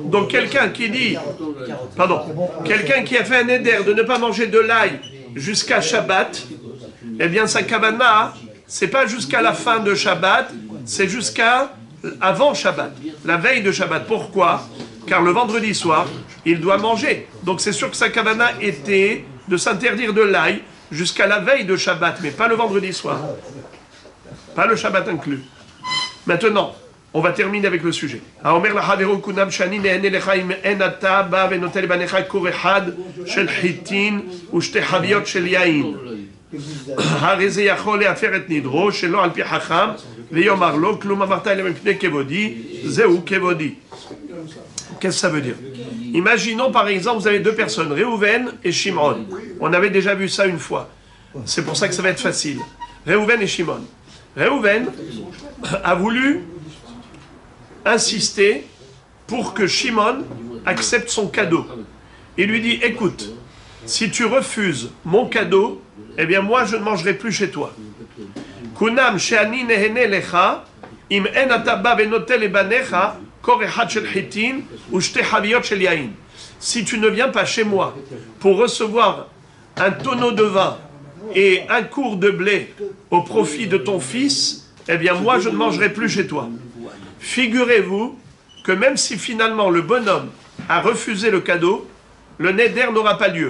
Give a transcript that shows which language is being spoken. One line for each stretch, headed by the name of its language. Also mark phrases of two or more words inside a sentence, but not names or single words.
French: donc quelqu'un qui dit, pardon, quelqu'un qui a fait un éder de ne pas manger de l'ail jusqu'à Shabbat, eh bien sa kavana, c'est pas jusqu'à la fin de Shabbat, c'est jusqu'à avant Shabbat, la veille de Shabbat. Pourquoi? Car le vendredi soir, il doit manger. Donc c'est sûr que sa kavana était de s'interdire de l'ail jusqu'à la veille de Shabbat, mais pas le vendredi soir. Pas le Shabbat inclus. Maintenant, on va terminer avec le sujet.
Hebrew: האומר לחבירו קונם שאני נהנה לך אם אין אתה בא ונוטל לבנך כור אחד של חיטין ושתי חביות של יין. הרי זה יכול להפר את נדרו שלא על פי חכם ויאמר לו כלום אמרת אליהם מפני כבודי זהו כבודי.
French: Qu'est-ce que ça veut dire? Imaginons par exemple, vous avez deux personnes, Réhouven et Shimon. On avait déjà vu ça une fois. C'est pour ça que ça va être facile. Réhouven et Shimon. Réhouven a voulu insister pour que Shimon accepte son cadeau. Il lui dit, écoute, si tu refuses mon cadeau, eh bien moi je ne mangerai plus chez toi.
Hebrew: קונם שאני נהנה לך, אם אין אתה בא ונוטל לבנך, כור אחד של חיטין, ושתי חביות של יין.
French: Si tu ne viens pas chez moi pour recevoir un tonneau de vin et un cours de blé au profit de ton fils, eh bien moi je ne mangerai plus chez toi. Figurez-vous que même si finalement le bonhomme a refusé le cadeau, le neder n'aura pas lieu.